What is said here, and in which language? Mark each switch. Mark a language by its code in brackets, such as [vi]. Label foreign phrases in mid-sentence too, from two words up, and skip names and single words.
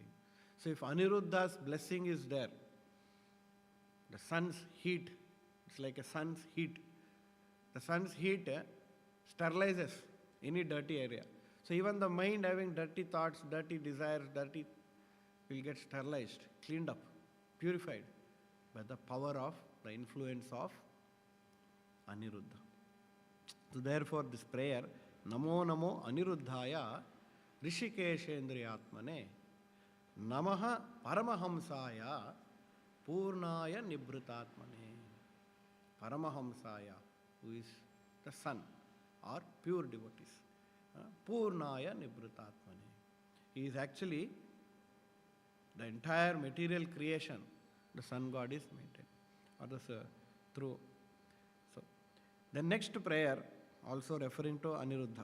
[en] So if Aniruddha's blessing is there, the sun's heat, it's like a sun's heat The sun's heat sterilizes any dirty area. So even the mind having dirty thoughts, dirty desires, dirty will get sterilized, cleaned up, purified by the power of the influence of Aniruddha. So therefore this prayer, [sa] Namo Namo Aniruddhaya Rishikeshendriyatmane Namaha Paramahamsaya Purnaya Nibrutatmane. Paramahamsaya, [en] who is the sun or pure devotees. [sa] Purnaya Nibrutatmane. [en] He is actually the entire material creation, the sun god is maintained. Or the through. So the next prayer also referring to Aniruddha.